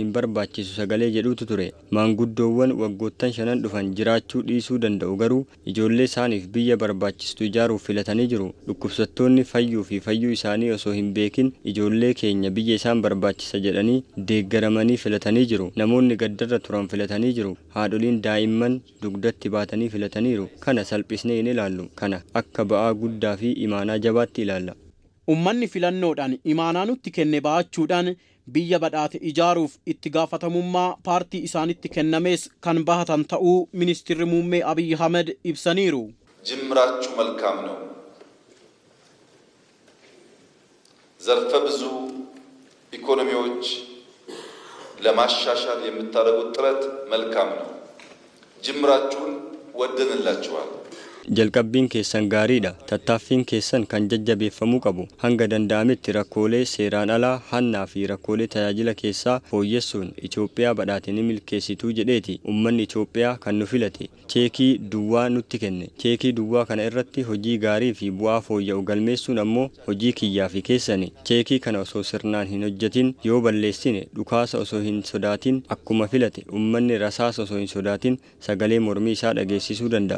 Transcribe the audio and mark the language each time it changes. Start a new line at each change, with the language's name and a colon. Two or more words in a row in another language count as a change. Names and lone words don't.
Oromo: hin barbaachisu sagalee jedhutu ture maanguddoowwan waggoottan 5 dhufan jiraachuu dhiisuu danda'u garuu ijoollee isaaniif biyya barbaachistu ijaaruuf filatanii jiru dhukkubsattoonni fayyuu fi fayyuu isaanii osoo hin beekin ijoollee keenya biyya isaan barbaachisa jedhanii deeggaramanii filatanii jiru namoonni gaddarra turan filatanii jiru haadholiin daa'imman dugdatti baatanii filataniiru kana salphisnee hin ilaallu kana akka ba'aa guddaa fi imaanaa jabaatti ilaalla. Uummanni filannoodhaan imaanaa nutti kenne ba'achuudhaan biyya badhaate ijaaruuf itti gaafatamummaa paartii isaanitti kennamees kan bahatan ta'uu ministeerri muummee Abiy Ahmed ibsaniiru.
Amharic: ጅምራችሁ መልካም ነው። ዘርፈ ብዙ ኢኮኖሚዎች ለማሻሻል የምታደርጉት ጥረት መልካም ነው። ጅምራችሁን ወደንላችኋል።
Oromo: jalqabbiin keessan gaariidha tattaaffiin keessan kan jajjabeeffamuu qabu hanga danda'ametti rakkoolee seeraan alaa hannaa fi rakkoolee tajaajila keessaa fooyyessuun Itoophiyaa badhaate ni milkeessituu jedheeti uummanni Itoophiyaa kan nu filate cheekii duwwaa nutti kenne cheekii duwwaa kana irratti hojii gaarii fi bu'aa fooyya'u galmeessuun ammoo hojii kiyyaa fi keessani cheekii kana osoo sirnaan hin hojjetin yoo balleessine dhukaasa osoo hin sodaatin akkuma filate uummanni rasaasa osoo hin sodaatin sagalee mormii isaa dhageessisuu danda'a.